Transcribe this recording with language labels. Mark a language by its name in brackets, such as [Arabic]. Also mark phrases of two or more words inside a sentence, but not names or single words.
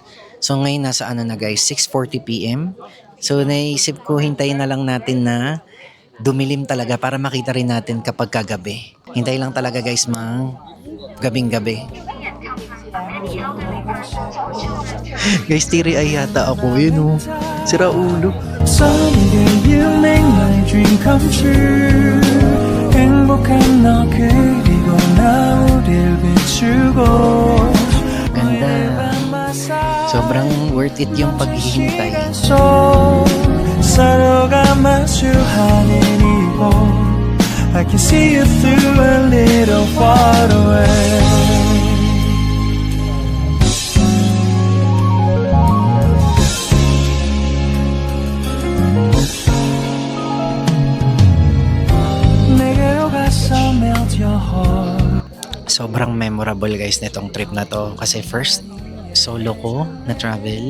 [Filipino] So ngayon nasa ano na guys, 6:40 PM. So naisip ko hintayin na lang natin na dumilim talaga para makita rin natin kapag kagabi. Hintay lang talaga guys gabing-gabi. Guys, tiri ay yata ako. Yun oh. Sira ulo. [English] Someday you make my dream come true. [Korean] 행복한 너 그리고 나 우릴 비추고. [Filipino] Ganda. Sobrang [English] worth it [Filipino] yung paghihintay. [Korean] 서로가 마주하는 이곳 [English] I can see you through a little far away. [Filipino] Sobrang memorable guys nitong trip na to kasi [English] first solo [Filipino] ko na travel.